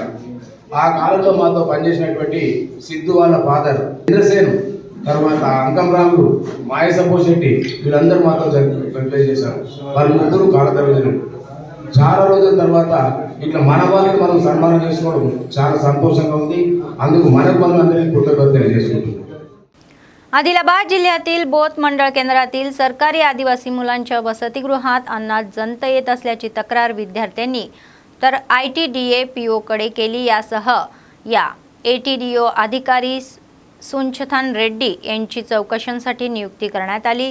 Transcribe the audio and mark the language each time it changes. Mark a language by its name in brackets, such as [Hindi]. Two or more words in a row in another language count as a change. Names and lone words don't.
[Telugu] ఆ కాలంలో మాతో పనిచేసినటువంటి సిద్ధు వాళ్ళ ఫాదర్ ఇంద్రసేను, తర్వాత అంకం రాములు, మాయసపో శెట్టి వీళ్ళందరూ మాతో పనిచేశారు చేశారు. వాళ్ళు ముగ్గురు కాలతరగతులు. చాలా రోజుల తర్వాత ఇట్లా మన వాళ్ళని మనం సన్మానం చేసుకోవడం చాలా సంతోషంగా ఉంది. అందుకు మనకు మనం అందరికీ కృతజ్ఞతలు తెలియజేసుకుంటున్నాం. [Marathi] आदिलाबाद जिल्ह्यातील बोथ मंडळ केंद्रातील सरकारी आदिवासी मुलांच्या वसतिगृहात अन्नात जंत येत असल्याची तक्रार विद्यार्थ्यांनी तर ITDA POकडे केली. यासह या ATDO अधिकारी सुंचथन रेड्डी यांची चौकशीसाठी नियुक्ती करण्यात आली.